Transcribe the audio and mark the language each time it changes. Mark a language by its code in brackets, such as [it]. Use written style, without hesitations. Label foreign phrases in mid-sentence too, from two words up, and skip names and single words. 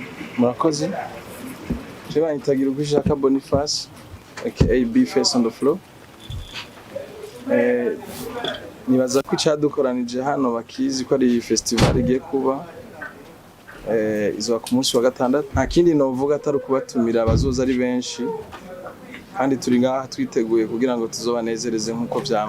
[rn] murakoze. Je banyitagira ubwishaka Boniface aka B Face [en] on the floor. [rn] Nibaza ko icadukoranije hano bakizi ko ari festival igiye kuba izo ku munsi wa gatandatu. Nta kindi novuga atari kubatumira abazoza ari benshi kandi turi ngaha twiteguye kugira ngo tuzobanezereze nkuko vyama.